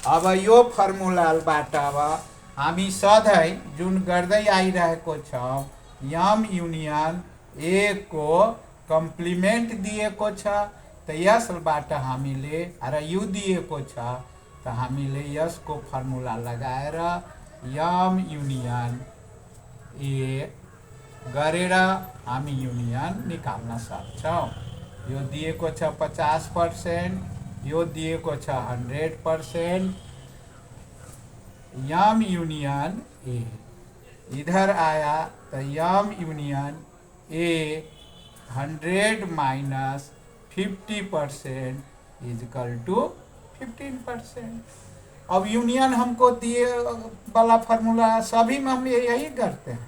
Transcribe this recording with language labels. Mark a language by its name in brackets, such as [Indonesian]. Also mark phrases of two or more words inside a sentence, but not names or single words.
[Nepali] अब यो फर्मुलाबाट अब हामी सधैँ जुन गर्दै आइरहेको छौँ [English] M union A [Nepali] को कम्प्लिमेन्ट दिएको छ त यसबाट हामीले र यु दिएको छ त हामीले यसको फर्मुला लगाएर [English] M union A [Nepali] गरेर हामी युनियन निकाल्न सक्छौँ। यो दिएको छ 50%, यो दिएको छ 100%। [English] M union A [Hindi] इधर आया तो [English] M union A [Hindi] 100 माइनस 50% [English] equal to [Hindi] 15%। अब यूनियन हमको दिए वाला फार्मूला सभी में हम यही करते हैं।